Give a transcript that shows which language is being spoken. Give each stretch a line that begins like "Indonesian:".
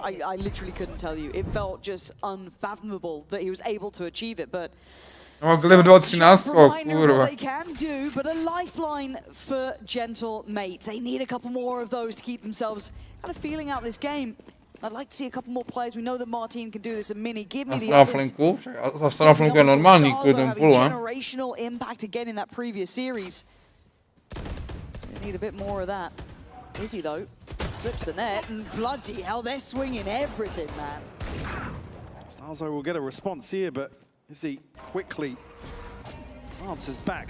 English: I literally couldn't tell you. It felt just unfathomable that he was able to achieve it, but
Czech: No, Glyph 2-13, kurva.
English: what they can do, but a lifeline for gentle mates. They need a couple more of those to keep themselves kind of feeling out this game. I'd like to see a couple more players. We know that Marteen can do this, and Minny, give me the others.
Czech: Straflinku? Straflinku je normální, kvůli tomu půlu, ne?
English: Generational impact again in that previous series. We need a bit more of that. Izzy though slips the net, and bloody hell, they're swinging everything, man. Starzo will get a response here, but Izzy quickly answers back.